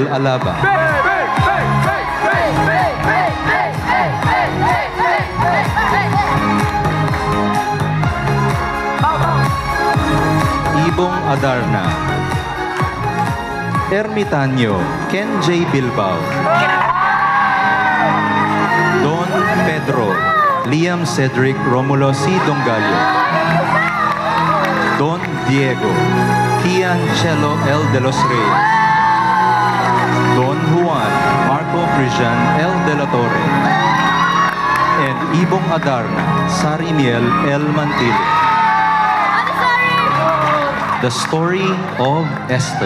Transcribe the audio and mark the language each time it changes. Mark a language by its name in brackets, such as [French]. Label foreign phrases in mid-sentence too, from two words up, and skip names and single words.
[English] Alaba, Ibong Adarna, Ermitanyo, Ken J. Bilbao, Don Pedro, Liam Cedric Romulo C. Dongalio, Don Diego, Kian Cello L. De Los Reyes, Don Juan, Marco Cristian L. De La Torre, and Ibong Adarna, Sari Miel L. Mantilla. The Story of Esther.